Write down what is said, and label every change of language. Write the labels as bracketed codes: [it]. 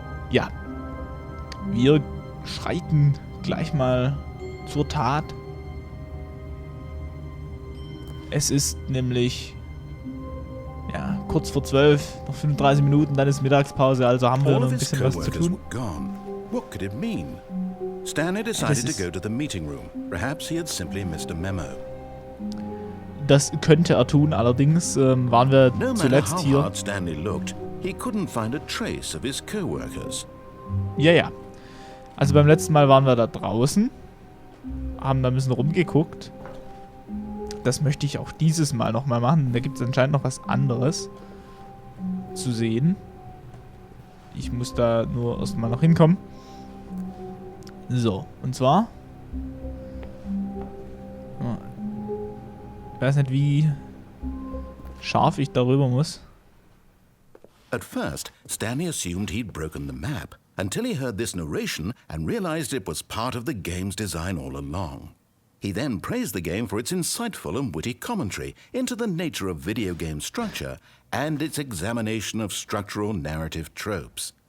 [de] Ja, wir schreiten gleich mal zur Tat. Es ist nämlich kurz vor 12, noch 35 Minuten, dann ist Mittagspause, also haben wir noch ein bisschen was zu tun. [en] What could it mean? Stanley decided to go to the meeting room. Perhaps he had simply missed a memo. [de] Das könnte er tun, allerdings waren wir [en] No [de] zuletzt [en] matter how [de] hier. [en] hard Stanley looked, he couldn't find a trace of his coworkers. [de] Ja. Also beim letzten Mal waren wir da draußen, haben da ein bisschen rumgeguckt. Das möchte ich auch dieses Mal nochmal machen. Da gibt es anscheinend noch was anderes zu sehen. Ich muss da nur erstmal noch hinkommen. So, und zwar... Ich weiß nicht, wie scharf ich darüber muss. [en] At first, Stanley assumed he'd broken the map, until he heard this narration and realized it was part of the game's design all along. He then praised the game for its insightful and witty commentary into the nature of video game structure and its examination of structural narrative tropes.